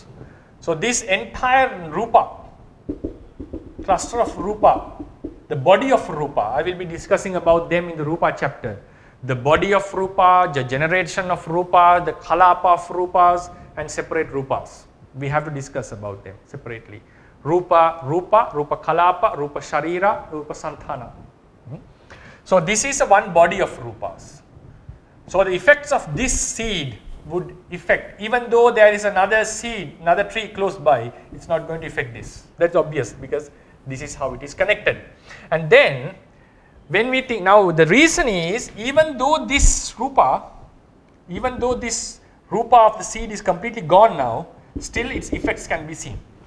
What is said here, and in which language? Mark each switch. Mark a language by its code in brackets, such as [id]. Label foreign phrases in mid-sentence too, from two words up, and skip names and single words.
[en] So this entire rupa, cluster of rupa, the body of rupa, I will be discussing about them in the rupa chapter. The body of rupa, the generation of rupa, the kalapa of rupas, and separate rupas. We have to discuss about them separately. [pi] Rupa, kalapa, rupa sharira, rupa santana. [en] So this is a one body of rupas. So the effects of this seed would affect, even though there is another seed, another tree close by, it's not going to affect this. That's obvious because this is how it is connected. And then when we think, now the reason is, even though this rupa of the seed is completely gone now, still its effects can be seen.